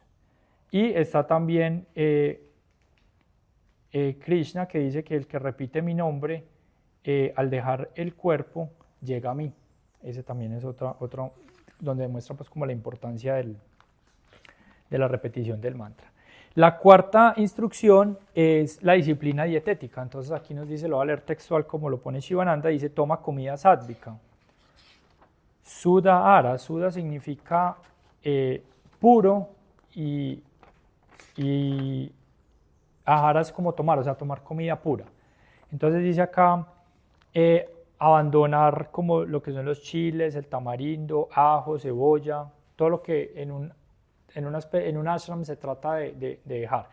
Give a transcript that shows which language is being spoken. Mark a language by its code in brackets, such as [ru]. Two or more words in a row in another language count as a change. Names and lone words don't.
[es] Y está también Krishna, que dice que el que repite mi nombre al dejar el cuerpo llega a mí. Ese también es otro donde demuestra pues como la importancia de la repetición del mantra. La cuarta instrucción es la disciplina dietética. Entonces aquí nos dice, lo voy a leer textual como lo pone Shivananda, dice toma comida sádvica. [sa] सुधा सुधा [es] significa puro y ahara es como tomar, o sea, tomar comida pura. Entonces dice acá, abandonar como lo que son los chiles, el tamarindo, ajo, cebolla, todo lo que en un ashram se trata de dejar.